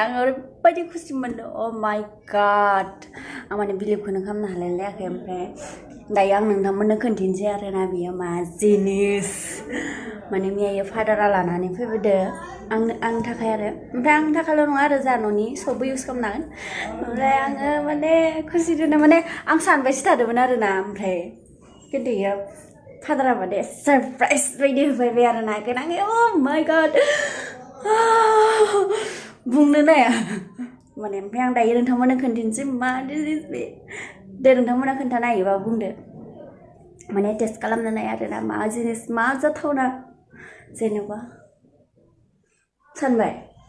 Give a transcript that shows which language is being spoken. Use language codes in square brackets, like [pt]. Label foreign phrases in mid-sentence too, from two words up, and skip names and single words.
[brx] आं ओरैबायदि खुसि मोनदों [en] oh my god [brx] आं बिलिभखौनो खालामनो हालायलायाखै ओमफ्राय दायो आं नोंथांमोननो खोन्थिनोसै आरोना बेयो मा जिनिस मैया फादारा लानानै फैबोदो आंनि थाखाय आरो ओमफ्राय आंनि थाखायल' नङा आरो जा न'नि सबबो इउज खालामनो हागोन ओमफ्राय आङो खुसिदोनो आं सानबायसो थादोंमोन आरोना ओमफ्राय खिन्थु इयो फादारा सारप्राइज बायदि होफैबाय आरोना आङो [en] oh my god [brx] बुंनोनो हाया ओमफ्राय आं दायो नोंथांमोननो खोन्थिनोसै मा जिनिस बे दे नोंथांमोना खोन्थानो हायोबा बुंदो टेस्ट खालामनो नाय आरोना मा जिनिस मा जाथावना जेनेबा सानबाय